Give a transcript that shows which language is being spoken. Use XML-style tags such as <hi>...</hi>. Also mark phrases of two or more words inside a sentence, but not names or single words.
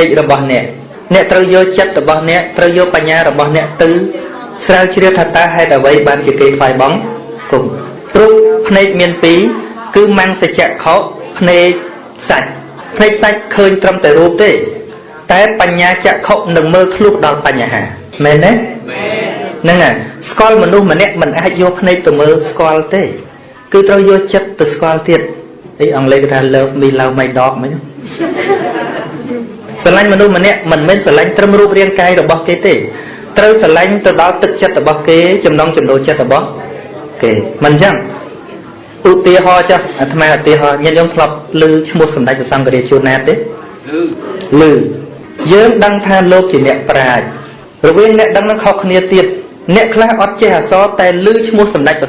<km>របស់អ្នកត្រូវយកចិត្តរបស់អ្នកត្រូវយកបញ្ញារបស់អ្នកទៅស្រាវជ្រាវថាតើហេតុអ្វីបានជាគេថ្វាយបង្គំព្រោះភ្នែកមានពីរគឺមង្សចក្ខុភ្នែកសាច់ឃើញត្រឹមតែរូបទេតែបញ្ញាចក្ខុនឹងមើលធ្លុះដល់បញ្ហាមែនទេហ្នឹងហើយស្គាល់មនុស្សម្នាក់មិនអាចយកភ្នែកទៅមើលស្គាល់ទេគឺត្រូវយកចិត្តទៅស្គាល់ទៀតអីអង់គ្លេសគេថា</km> <en>love me love my dog</en> <km>មិន ស្រឡាញ់មនុស្សម្នាក់មិនមែនស្រឡាញ់ត្រឹមរូបរាងកាយរបស់គេទេត្រូវស្រឡាញ់ទៅដល់ទឹកចិត្តរបស់គេចំណងចំណូលចិត្តរបស់គេមិនអញ្ចឹងឧទាហរណ៍ចុះអាត្មាឧទាហរណ៍ញាតិញោមធ្លាប់ឮឈ្មោះសម្ដេចព្រះសង្ឃរាជជួនណាតទេឮយើងដឹងថាលោកជាអ្នកប្រាជ្ញរវាងអ្នកដឹងនឹងខុសគ្នាទៀតអ្នកខ្លះអត់ចេះអក្សរតែឮឈ្មោះសម្ដេចព្រះស</km>